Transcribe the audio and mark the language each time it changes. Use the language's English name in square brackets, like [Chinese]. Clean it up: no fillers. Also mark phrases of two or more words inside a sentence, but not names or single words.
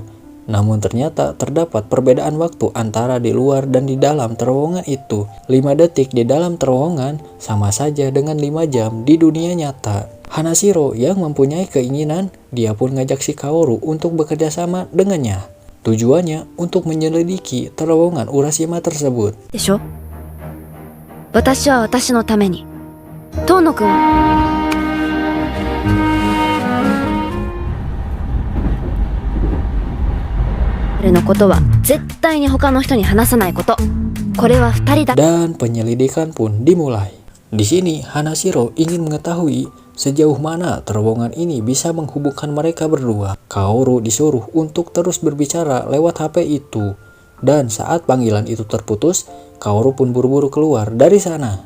[Indonesian] Namun ternyata terdapat perbedaan waktu antara di luar dan di dalam terowongan itu. 5 detik di dalam terowongan sama saja dengan 5 jam di dunia nyata. Hanashiro yang mempunyai keinginan, dia pun ngajak si Kaoru untuk bekerja sama dengannya. Tujuannya untuk menyelidiki terowongan Urashima tersebut. [Japanese] でしょ？私は私のために。遠野くん。俺のことは絶対に他の人に話さないこと。これは2人だ。 [Indonesian] Dan penyelidikan pun dimulai. Di sini Hanashiro ingin mengetahui sejauh mana terowongan ini bisa menghubungkan mereka berdua. Kaoru disuruh untuk terus berbicara lewat HP itu. Dan saat panggilan itu terputus, Kaoru pun buru-buru keluar dari sana.